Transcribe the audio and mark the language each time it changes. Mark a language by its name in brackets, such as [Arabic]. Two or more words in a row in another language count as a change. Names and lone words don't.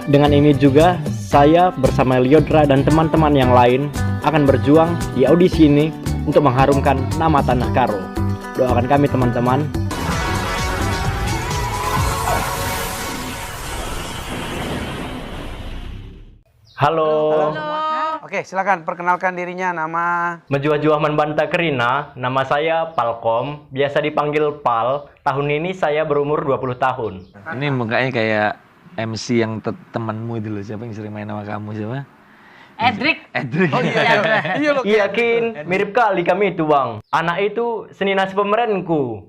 [Indonesian] Dengan ini juga, saya bersama Liodra dan teman-teman yang lain akan berjuang di audisi ini untuk mengharumkan nama Tanah Karo. Doakan kami teman-teman. Halo. Oke, silakan perkenalkan dirinya, nama. [Batak Karo] Menjuah-juah manbanta kerina, [Indonesian] nama saya Palkom, biasa dipanggil Pal. Tahun ini saya berumur 20 tahun. Ini mukanya kayak MC yang temanmu itu loh, siapa yang sering main sama kamu siapa? Edric. Oh iya loh. Iya Kin, mirip kali kami itu bang. Anak itu seni nasi pemeranku.